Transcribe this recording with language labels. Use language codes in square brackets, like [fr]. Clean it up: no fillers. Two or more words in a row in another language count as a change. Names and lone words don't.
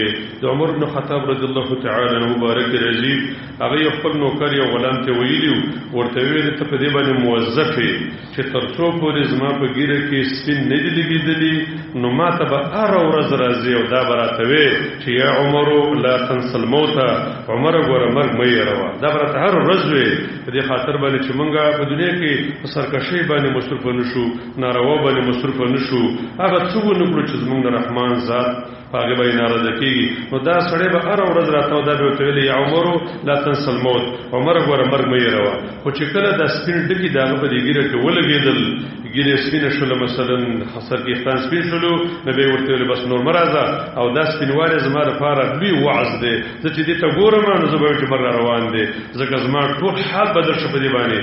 [ps] د عمر بن خطاب [ar] رضی الله تعالی عنه [ps] مبارک راځي، هغه یو خپل نوکر یو غلام ته ویلي ورته ویل ته په دې باندې موظف یې چې تر څو پورې زما په ګیره کې سپین نه دي لګېدلي نو ما ته به هره ورځ راځي او دا به راته وې چې [ar] یا عمرو لا تنس الموت، [ps] عمره ګوره مرګ مه هېروه. دا به راته هره ورځ وې په دې خاطر باندې چې موږ په دنیا کې په سرکشۍ باندې مصروفه نه شو، ناروا باندې مصروفه نه شو، هغه څه ونه کړو چې زموږ د رحمان ذات په هغې باندې ناراضه کېږي. نو دا سړی به هره ورځ راته دا به ورته ویلې [ar] یا عمرو لا تنس الموت، [ps] عمره ګوره مرګ مه هېروه. خو چې کله دا سپین ډکي د هغه په دې ګیره کې ولګېدل، ګیرې سپینه شوله، مثلا سر کې ویښتان سپین شولو، نو به یې ورته ویلې بس نور مه راځه او دا سپینوالی زما لپاره لوی وعظ دی، زه چې دې ته ګورم نو زه به وایم چې مرګ را روان دی، ځکه زما ټول حال بدل شو په دې باندې.